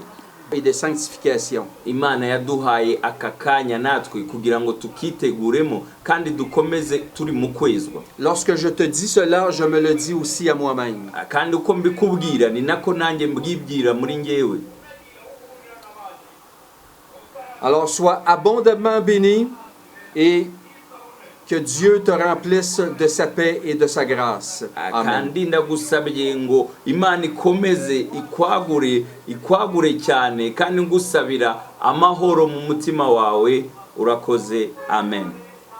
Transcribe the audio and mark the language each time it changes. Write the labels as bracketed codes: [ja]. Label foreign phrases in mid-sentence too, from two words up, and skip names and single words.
[fr] Et de sanctification. [rw] Imana yaduhaye aka kanya natwe kugira ngo tukiteguremo kandi dukomeze turi mu kwezwa. [fr] Lorsque je te dis cela, je me le dis aussi à moi-même. [rw] Kandi uko mbikubwira ni nako nanjye mbwibwira muri ngewe. [fr] Alors sois abondamment béni et que Dieu te remplisse de sa paix et de sa grâce. Amen. [rw] Kandi ndagusabye ngo Imana ikomeze ikwagure cyane kandi ngusabira amahoro mu mutima wawe. Urakoze. Amen.